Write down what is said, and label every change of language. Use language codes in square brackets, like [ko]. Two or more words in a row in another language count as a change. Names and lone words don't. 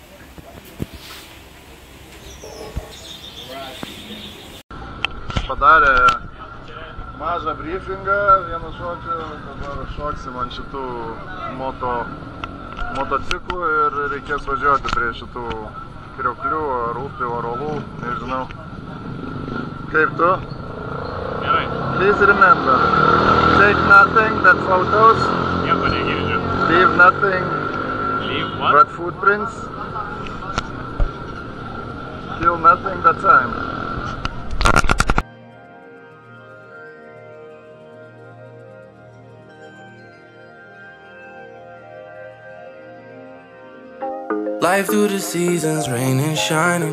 [lt] Padarė mažą briefingą, vienu žodžiu, dabar šoksim ant šitų motociklų ir reikės važiuoti prie šitų krioklių, ar upių, ar olų, nežinau. Kaip tu? Gerai. [en] Please remember, take nothing but photos. [lt] Nieko negirdžiu. [en] Leave nothing Leave what? but footprints. Kill nothing but time. Life through the seasons, rain and shining.